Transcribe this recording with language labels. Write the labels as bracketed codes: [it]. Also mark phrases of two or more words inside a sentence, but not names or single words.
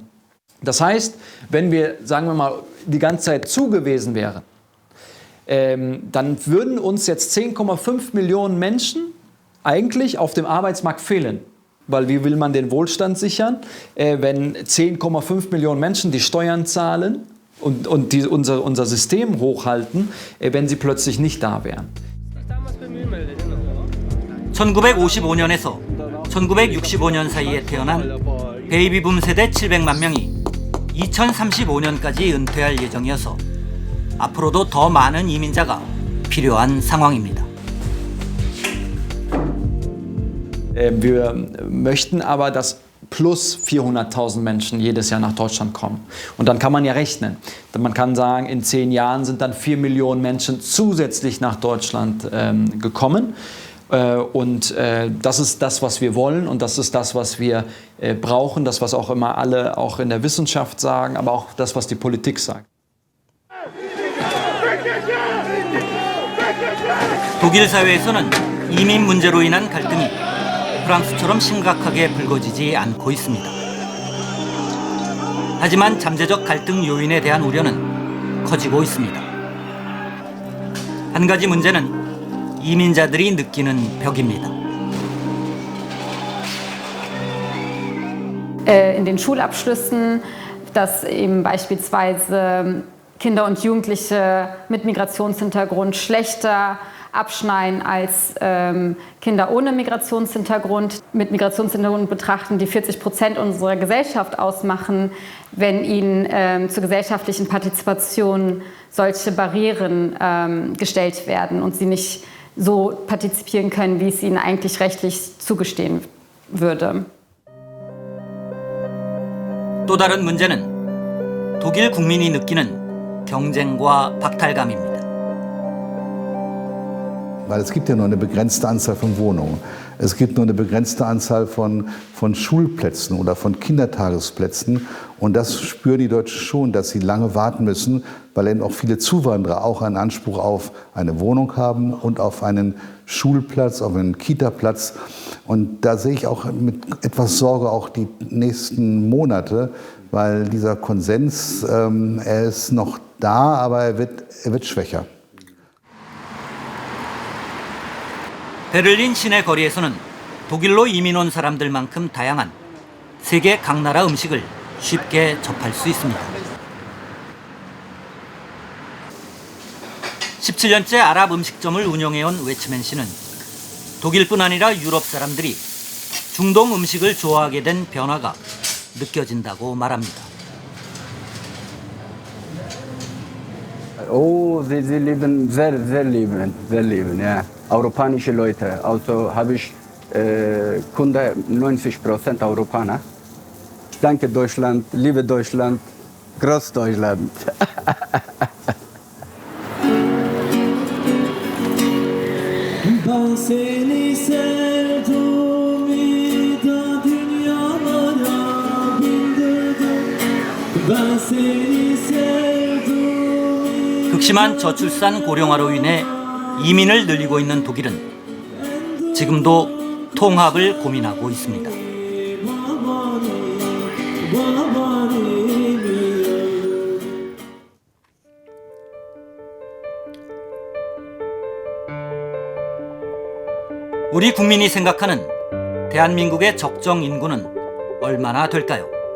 [de] Das heißt, wenn wir, sagen wir mal, die ganze Zeit zu gewesen wären, dann würden uns jetzt 10,5 Millionen Menschen eigentlich auf dem Arbeitsmarkt fehlen. Weil wie will man den Wohlstand sichern, wenn 10,5 Millionen Menschen die Steuern zahlen und unser System hochhalten, wenn sie plötzlich nicht da wären. [ko] 1955년에서 1965년 사이에 태어난 베이비붐 세대 700만 명이 2035년까지 은퇴할 예정이어서 앞으로도 더 많은 이민자가 필요한 상황입니다. [de] Wir möchten aber, dass plus 400.000 Menschen jedes Jahr nach Deutschland kommen. Und dann kann man ja rechnen. Man kann sagen, in 10 Jahren sind dann 4 Millionen Menschen zusätzlich nach Deutschland gekommen. Und das ist das, was wir wollen und das ist das, was wir brauchen, das, was auch immer alle auch in der Wissenschaft sagen, aber auch das, was die Politik sagt. [ko] 독일 사회에서는 이민 문제로 인한 갈등이 프랑스처럼 심각하게 불거지지 않고 있습니다. 하지만 잠재적 갈등 요인에 대한 우려는 커지고 있습니다. 한 가지 문제는 이민자들이 느끼는 벽입니다. [de] In den Schulabschlüssen, dass eben beispielsweise Kinder und Jugendliche mit Migrationshintergrund schlechter abschneiden als Kinder ohne Migrationshintergrund. Mit Migrationshintergrund betrachten, die 40% unserer Gesellschaft ausmachen, wenn ihnen zur gesellschaftlichen Partizipation solche Barrieren gestellt werden und sie nicht so partizipieren können, wie es ihnen eigentlich rechtlich zugestehen würde. [ko] 또 다른 문제는 독일 국민이 느끼는 경쟁과 박탈감입니다. [de] Weil es gibt ja nur eine begrenzte Anzahl von Wohnungen. Es gibt nur eine begrenzte Anzahl von Schulplätzen oder von Kindertagesplätzen. Und das spüren die Deutschen schon, dass sie lange warten müssen, weil eben auch viele Zuwanderer auch einen Anspruch auf eine Wohnung haben und auf einen Schulplatz, auf einen Kitaplatz. Und da sehe ich auch mit etwas Sorge auch die nächsten Monate, weil dieser Konsens, er ist noch da, aber er wird schwächer. [ko] 베를린 시내 거리에서는 독일로 이민 온 사람들만큼 다양한 세계 각 나라 음식을 쉽게 접할 수 있습니다. 17년째 아랍 음식점을 운영해온 웨츠맨 씨는 독일뿐 아니라 유럽 사람들이 중동 음식을 좋아하게 된 변화가 느껴진다고 말합니다. [de] Oh, sie leben sehr lieben, ja. Europäische Leute. Also habe ich Kunde 90% Europäer. Ich danke Deutschland, liebe Deutschland, Großdeutschland. [tr] Ben seni sevdim, da dünyalara bildirdim. Ben seni sevdim. [ko] 극심한 저출산 고령화로 인해 이민을 늘리고 있는 독일은 지금도 통합을 고민하고 있습니다. 우리 국민이 생각하는 대한민국의 적정 인구는 얼마나 될까요?